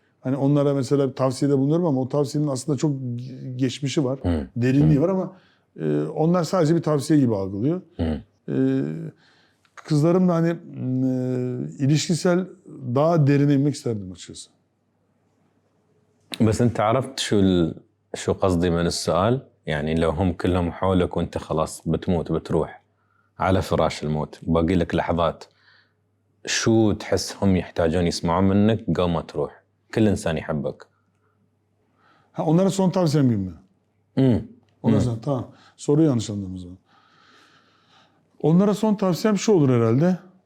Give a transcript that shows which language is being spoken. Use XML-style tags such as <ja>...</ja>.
<tr>Hani onlara mesela tavsiyede bulunuyorum ama o tavsiyenin aslında çok geçmişi var, derinliği var ama onlar sadece bir tavsiye gibi algılıyor. Kızlarımla hani ilişkisel daha derine inmek isterdim açıkçası.</tr> <ar>بس انت عرفت شو قصدي من السؤال؟ يعني لو هم كلهم حولك وانت خلاص بتموت بتروح على فراش الموت باقي لك لحظات شو تحس هم يحتاجون يسمعون منك قبل ما تروح؟ كل انسان يحبك.</ar> <tr>Ha, onlara son tavsiyem gibi mi? امم Ondan sonra tamam. Soruyu yanlış anladım o zaman. Onlara son tavsiyem şu olur herhalde.</tr>